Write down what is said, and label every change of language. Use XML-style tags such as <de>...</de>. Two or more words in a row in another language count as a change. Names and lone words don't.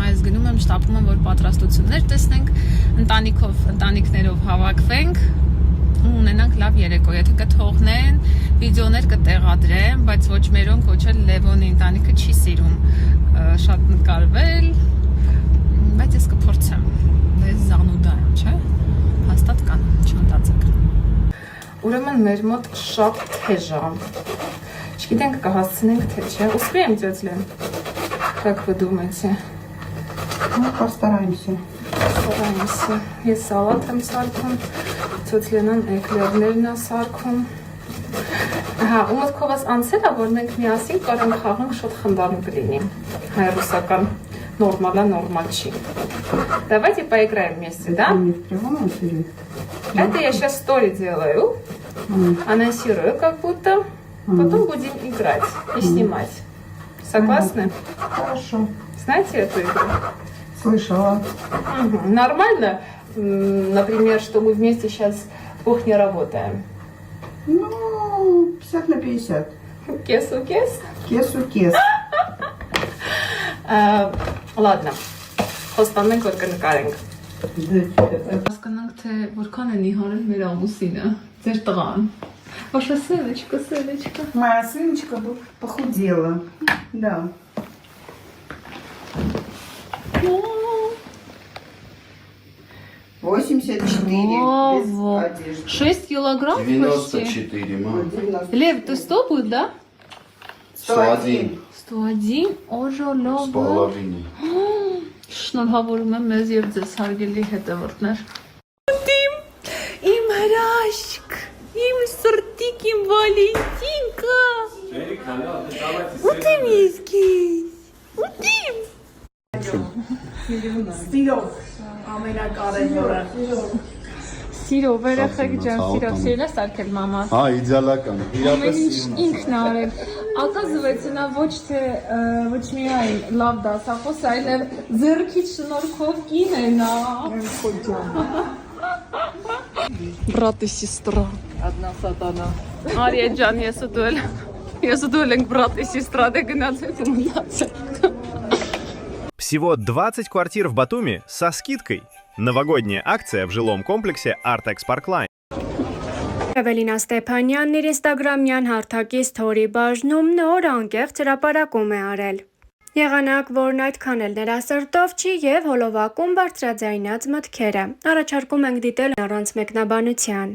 <hy>ես գնում եմ, շտապում եմ, որ պատրաստություններ տեսնենք, ընտանիքներով հավաքվենք ու ունենանք լավ երեկո, եթե կթողնեն, վիդեոներ կտեղադրեմ, բայց ոչ մերոնք, ոչ էլ Լևոնի ընտանիքը չի սիրում շատ նկարվել, բայց ես կփորձեմ, ես զանուդա եմ, չէ, հաստատ կան, չմտածեք։ Ուրեմն մեր մոտ շատ թեժ է, չգիտենք կհասցնենք թե չէ,</hy> <ru>успеем, тетя Лен, как вы думаете? Ну, постараемся.</ru> <hy>Ստորայինսը, ես սալատ եմ սարքում, ծոցլենան էկլերներն է սարքում։ Ու մտքով ես անցել է, որ մենք միասին կարանք խաղանք շոտ խնդանում կլինի, հայ-ռուսական, նորմալ չի։</hy> <ru>Давайте поиграем вместе, да? Не в прямом эфире? Это я сейчас стори делаю, анонсирую как будто, потом будем играть и снимать. Согласны? Хорошо. Знаете эту игру? Слышала. Нормально, например, что мы вместе сейчас в кухне работаем? Ну, 50 на 50.</ru> <hy>Կես ու կես։ Կես ու կես. Ладно։ Խոստանում ենք, որ կնկարենք։ Հասկանանք, թե որքան են իհարել մեր ամուսինը, ձեր տղան։</hy> <ru>Ваша сыночка, сыночка։ Моя сыночка похудела. Да. О, 84 без одежды. 6 килограмм почти. 94, мам. 90. Лев, ты 100 будет, да? 101 101, с օժոլովը։ половиной.</ru> <hy>Շնորհավորում եմ մեզ եւ ձեզ հարգելի հետևորդներ։ Իմ հրաշք, իմ սրտիկ, իմ Վալենտինկա։ Ուտիմ իսկիս, ուտիմ։ Սիրով, երեխեք ջան, սիրով, սիրել ես արկել մաման։ Հա, իդեալական։ Իրապես Ինչ ինքն ա արել։ Оказывается, նա ոչ միայն լավ դասախոս, այլև ձեռքից շնորհքով կին է նա։</hy> <ru>Брат и сестра. Одна сатана.</ru> <hy>Արիա ջան, ես ու դու ենք</hy> <ru>брат и сестра,</ru> <hy>դե գնացեք ու մնացեք։</hy> <ru>Всего 20 квартир в Батуми со скидкой. Новогодняя акция в жилом комплексе Artex Parkline.</ru> <hy>Էվելինա Ստեփանյանն իր ինստագրամյան հարթակի սթորի բաժնում նոր անկեղծ հրապարակում է արել։ Եղանակ, որն այդքան էլ նրա սրտով չի եւ հոլովակում բարձրաձայնած մտքերը։ Առաջարկում ենք դիտել առանց մեկնաբանության։</hy>